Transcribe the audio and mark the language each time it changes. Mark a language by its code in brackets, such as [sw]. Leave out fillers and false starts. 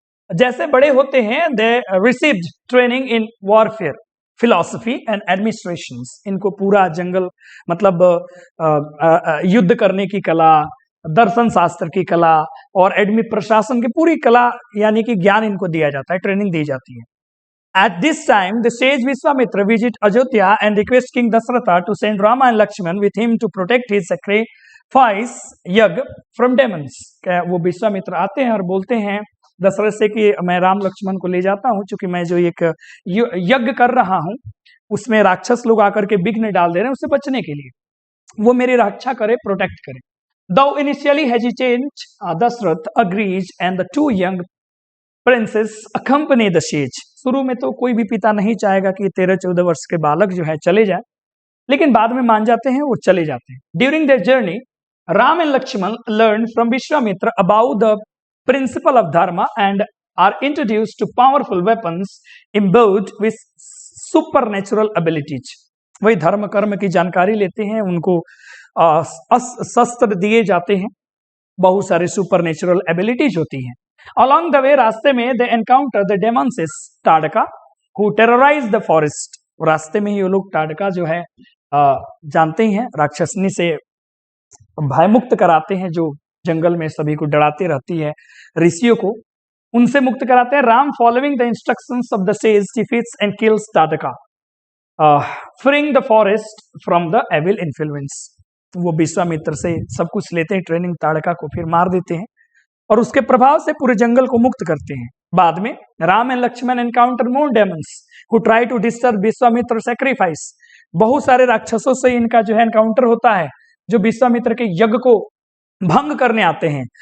[hi] जैसे बड़े होते हैं, [en] They received training in warfare, philosophy and administration. [hi] इनको पूरा जंगल मतलब युद्ध करने की कला, दर्शन शास्त्र की कला और एडमी प्रशासन की पूरी कला यानी कि ज्ञान इनको दिया जाता है, ट्रेनिंग दी जाती है. [en] At this time, the sage Vishwamitra visit Ajodhya and request King Dasharatha to send Rama and Lakshman with him to protect his sacrifice yajna from demons. [hi] वो विश्वामित्र आते हैं और बोलते हैं दशरथ से कि मैं राम लक्ष्मण को ले जाता हूं, क्योंकि मैं जो एक यज्ञ कर रहा हूं उसमें राक्षस लोग आकर के विघ्न डाल दे रहे हैं, उससे बचने के लिए वो मेरी रक्षा करे, प्रोटेक्ट करे. [en] Though initially hesitant, Dasarath agrees and the 2 young princes accompany the sage. [hi] शुरू में तो कोई भी पिता नहीं चाहेगा कि 13-14 वर्ष के बालक जो है चले जाए, लेकिन बाद में मान जाते हैं, वो चले जाते हैं. [en] During their journey, Ram and Lakshman learn from Vishwamitra about the principle of dharma and are introduced to powerful weapons imbued with supernatural abilities. [hi] वही धर्म कर्म की जानकारी लेते हैं, उनको शस्त्र दिए जाते हैं, बहुत सारे सुपर नेचुरल एबिलिटीज होती हैं. [en] Along the way, [hi] रास्ते में [en] they encounter the demons Tadaka who terrorize the forest. [hi] रास्ते में ही वो लोग टाडका जो है जानते हैं, राक्षसनी से भयमुक्त कराते हैं, जो जंगल में सभी को डराती रहती है, ऋषियों को उनसे मुक्त कराते हैं. [en] Ram following the instructions of the sage defeats and kills Tadaka, freeing the forest from the evil influence. [hi] वो विश्वामित्र से सब कुछ लेते हैं, ट्रेनिंग, ताड़का को फिर मार देते हैं और उसके प्रभाव से पूरे जंगल को मुक्त करते हैं. बाद में [en] Ram and Lakshman encounter more demons who try to disturb Vishwamitra sacrifice. [hi] बहुत सारे राक्षसों से इनका जो है एनकाउंटर होता है, जो विश्वामित्र के यज्ञ को भंग करने आते हैं.